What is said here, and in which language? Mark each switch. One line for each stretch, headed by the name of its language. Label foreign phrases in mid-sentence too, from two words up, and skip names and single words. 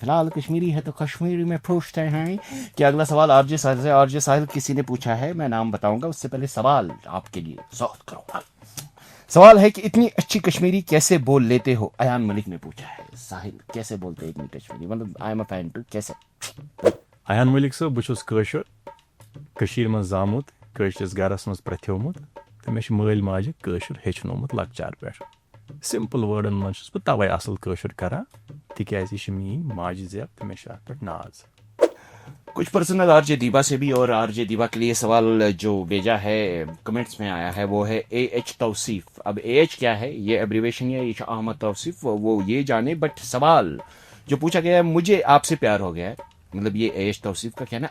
Hindi: फिलहाल कश्मीरी है तो कश्मीरी में पूछते हैं कि अगला सवाल आरजे साहिल से। आरजे साहिल किसी ने पूछा है, मैं नाम बताऊंगा, उससे पहले सवाल आपके लिए सॉल्व करो। सवाल है कि इतनी अच्छी कश्मीरी कैसे बोल लेते हो? अयान मलिक ने पूछा है। साहिल, कैसे बोलते हैं इतनी कश्मीरी, मतलब
English: I am a fan too,
Hindi: कैसे? अयान मलिक साहब,
Kashmiri: बह छुस कशुर, कशीर मज जामुत, कशरिस गरस मज प्रथ्योमुत, तो मे मल माजे कशुर हेचनोमुत लकचार पे। सिंपल वर्डन मज बह तवे असल कशुर करान, तिक्याज यह मीन माजे जेब, तो मे अत पे नाज।
Hindi: कुछ पर्सनल आरजे दीबा से भी, और आरजे दीबा के लिए सवाल जो भेजा है कमेंट्स में आया है वो है AH तौसीफ। अब AH क्या है, ये एब्रीवेशन है, AH अहमद तौसीफ, वो ये जाने, बट सवाल जो पूछा गया है, मुझे आपसे प्यार हो गया है, मतलब ये AH तौसीफ का कहना है।